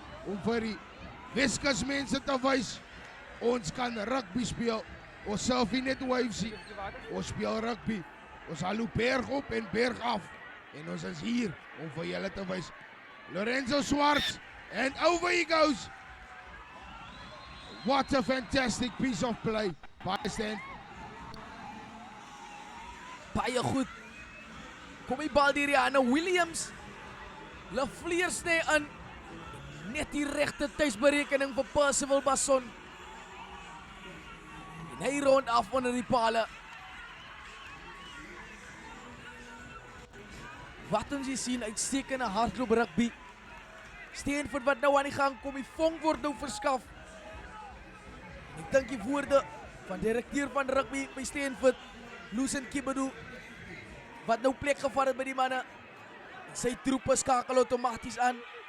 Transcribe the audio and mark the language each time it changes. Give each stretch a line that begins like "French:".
Afrikaans: Om vir die Weskus mense te wys. Ons kan rugby speel. Ons self nie net waves nie. Ons speel rugby. Ons hou berg op en berg af. En ons is hier om vir julle te wys.
English: Lorenzo Swartz. And over he goes. What a fantastic piece of play by Stanford.
Afrikaans: Baie goed. Kom die bal deur Rihanna Williams. Le Villiers sny in. Net die regte tuisberekening vir Percival Basson. En hy rond af onder die pale. Wat ons hier sien, uitstekende hardloop rugby. Stanford wat nou aan die gang kom, die vonk word nou verskaf. En ek dink die woorde van direkteur van rugby by Stanford, Lucien Kibadu, wat nou plek gevat het by die manne. En sy troepe skakel outomaties aan.